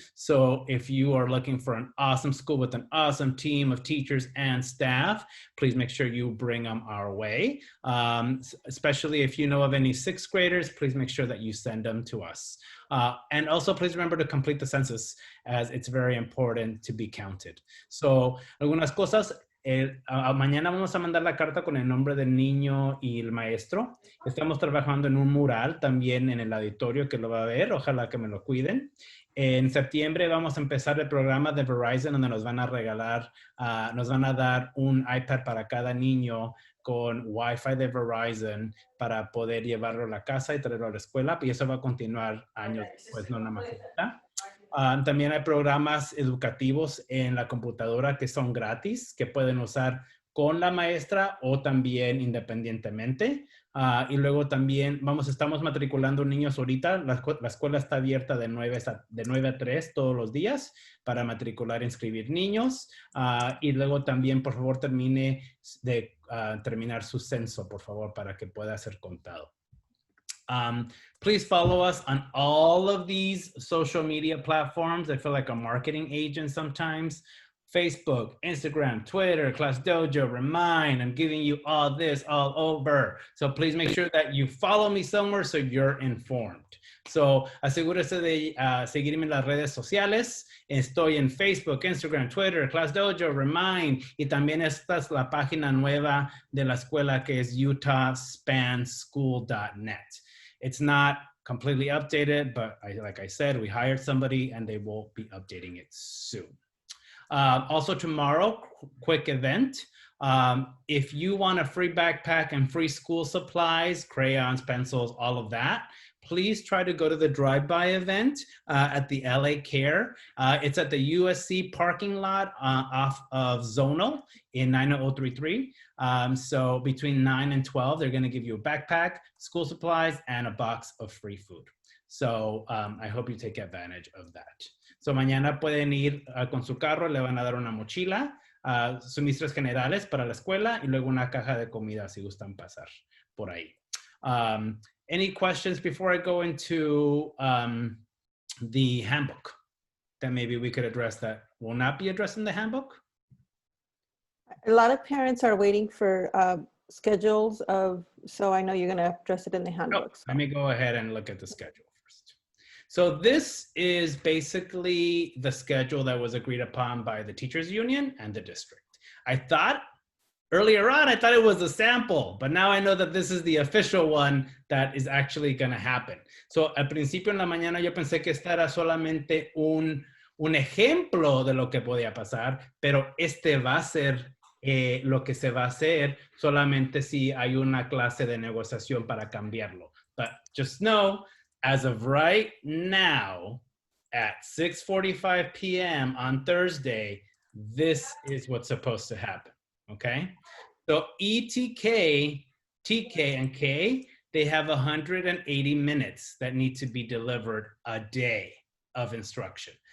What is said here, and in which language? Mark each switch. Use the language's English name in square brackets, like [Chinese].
[English] So if you are looking for an awesome school with an awesome team of teachers and staff, please make sure you bring them our way. Especially if you know of any sixth graders, please make sure that you send them to us. And also, please remember to complete the census, as it's very important to be counted. [Spanish] So, algunas cosas. Mañana vamos a mandar la carta con el nombre del niño y el maestro. Estamos trabajando en un mural también en el auditorio que lo va a ver. Ojalá que me lo cuiden. En septiembre vamos a empezar el programa de Verizon, donde nos van a regalar, nos van a dar un iPad para cada niño con Wi-Fi de Verizon para poder llevarlo a la casa y traerlo a la escuela. Y eso va a continuar años después, no nada más. También hay programas educativos en la computadora que son gratis, que pueden usar con la maestra o también independientemente. Y luego también estamos matriculando niños ahorita. La escuela está abierta de 9 a 3 todos los días para matricular e inscribir niños. Y luego también, por favor, termine de terminar su censo, por favor, para que pueda ser contado. [English] Please follow us on all of these social media platforms. I feel like a marketing agent sometimes. Facebook, Instagram, Twitter, Class Dojo, Remind. I'm giving you all this all over. So please make sure that you follow me somewhere so you're informed. [Spanish] So asegúrese de seguirme en las redes sociales. Estoy en Facebook, Instagram, Twitter, Class Dojo, Remind. Y también esta es la página nueva de la escuela que es utahspanschool.net. [English] It's not completely updated, but like I said, we hired somebody and they will be updating it soon. Also tomorrow, quick event. If you want a free backpack and free school supplies, crayons, pencils, all of that, please try to go to the drive-by event at the LA Care. It's at the USC parking lot off of Zonal in 90033. So between 9 and 12, they're gonna give you a backpack, school supplies, and a box of free food. So I hope you take advantage of that. [Spanish] So mañana pueden ir con su carro, le van a dar una mochila, suministros generales para la escuela y luego una caja de comida si gustan pasar por ahí. [English] Any questions before I go into the handbook that maybe we could address that will not be addressed in the handbook? A lot of parents are waiting for schedules so I know you're gonna address it in the handbook. Let me go ahead and look at the schedule first. So this is basically the schedule that was agreed upon by the teachers union and the district. I thought earlier on, I thought it was a sample, but now I know that this is the official one that is actually gonna happen. So al principio en la mañana yo pensé que esta era solamente un ejemplo de lo que podía pasar, pero este va a ser lo que se va a hacer solamente si hay una clase de negociación para cambiarlo. But just know, as of right now, at 6:45 p.m. on Thursday, this is what's supposed to happen, okay? So ETK, TK, and K, they have 180 minutes that need to be delivered a day of instruction.